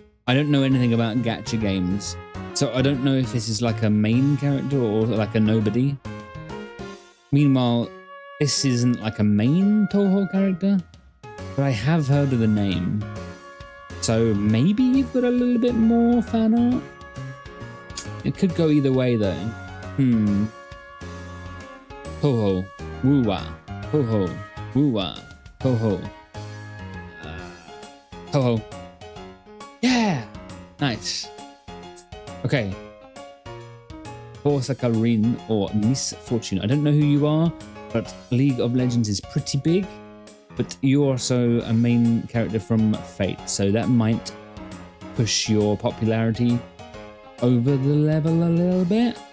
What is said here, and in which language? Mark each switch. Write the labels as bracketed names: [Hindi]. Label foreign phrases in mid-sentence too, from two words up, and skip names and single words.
[English] I don't know anything about gacha games, so I don't know if this is like a main character or like a nobody. Meanwhile, this isn't like a main Toho character, but I have heard of the name. So maybe you've got a little bit more fan art? It could go either way though. Ho-Ho, woo-wah, ho-ho, woo-wah, ho-ho. Ho-Ho. Yeah! Nice. Okay. Forsaka Rin or Miss Fortune. I don't know who you are, but League of Legends is pretty big. But you're also a main character from Fate, so that might push your popularity over the level a little bit.